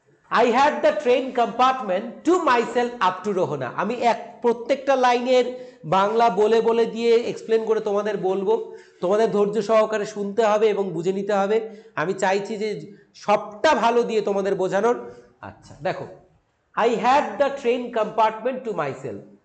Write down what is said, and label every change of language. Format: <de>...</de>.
<en>I had the train compartment to myself up to Rohana.</en> <bn>আমি প্রত্যেকটা লাইনের বাংলা বলে বলে দিয়ে এক্সপ্লেন করে তোমাদের বলবো, তোমাদের ধৈর্য সহকারে শুনতে হবে এবং বুঝে নিতে হবে। আমি চাইছি যে সবটা ভালো দিয়ে তোমাদের বোঝানোর। আচ্ছা দেখো,</bn> <en>I had the train compartment to myself।</en>